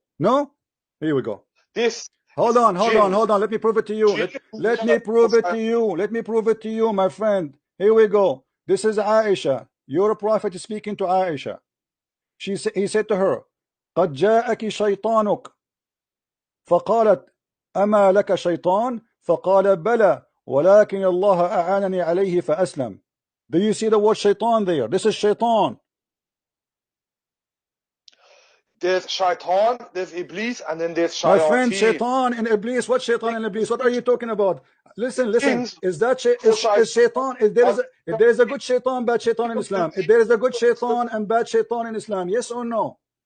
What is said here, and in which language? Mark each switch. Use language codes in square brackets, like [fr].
[en] No? Here we go. This. Hold on. Let me prove it to you. Let me prove it to you. Let me prove it to you, my friend. Here we go. This is Aisha. Your prophet is speaking to Aisha. He said to her, [ar] قد جاءك شيطانك. فقالت أما لك شيطان؟ فقال بلى ولكن الله أعانني عليه فأسلم. [en] Do you see the word shaitan there? This is Shaitan. There's shaitan, there's iblis, and then there's My friend, shayateen. shaitan and iblis. What shaitan and iblis? What are you talking about? Listen. Is that is shaitan? If there is a good shaitan, bad shaitan in Islam? If there is a good shaitan and bad shaitan in Islam, yes or no?